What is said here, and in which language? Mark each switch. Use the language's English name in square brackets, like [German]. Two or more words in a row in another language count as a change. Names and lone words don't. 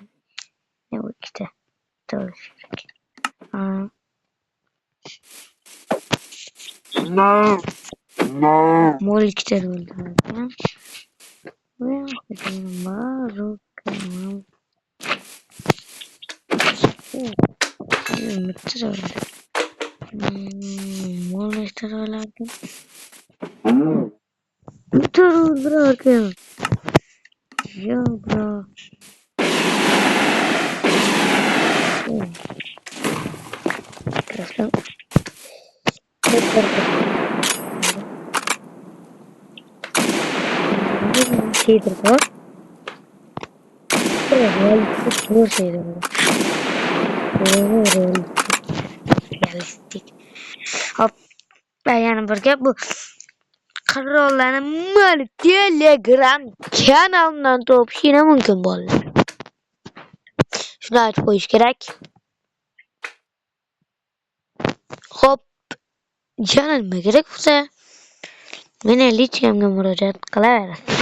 [Uzbek] Bu ikkita. Bo'lishi kerak. No. Mol ikkita bo'ldi. Mol [Turkish] işte öyleydi. Dur bırakın. Ya bro. Arkadaşlar. Şeydir bu. Bu şeydir bu. Realistik. [Uzbek] Hop. Yani bir bu qurollarni mana Telegram kanalimdan topishing mumkin bolalar. Shuni aytib qo'yish kerak. Hop. Yana nima kerak bo'lsa, meni lichkamga murojaat qilaverasiz.